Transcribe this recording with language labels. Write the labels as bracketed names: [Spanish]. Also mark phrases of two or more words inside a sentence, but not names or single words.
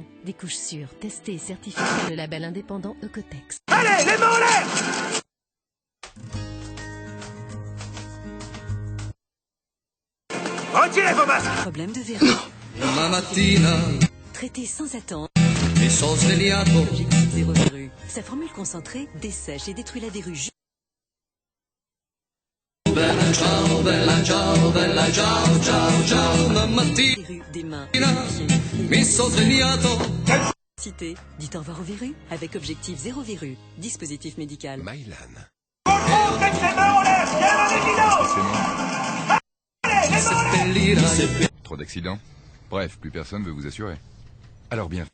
[French] Des couches sûres, testées et certifiées par le label indépendant Ecotex. Allez, les mains en l'air! Retirez vos masques! Problème de verrue. [Italian] Ma mattina, [French] Traité sans attendre. [Italian] mi sono svegliato. [French] Objectif zéro verrue. Sa formule concentrée dessèche et détruit la verrue. [Italian] Bella ciao, bella ciao, bella ciao, ciao, ciao, ma mattina, [French] Verrue des mains. [Italian] mi sono svegliato. [French] Cité. Dites au revoir aux verrues avec objectif zéro verrue. Dispositif médical. Mylan. Trop d'accidents? Bref, plus personne veut vous assurer. Alors bien.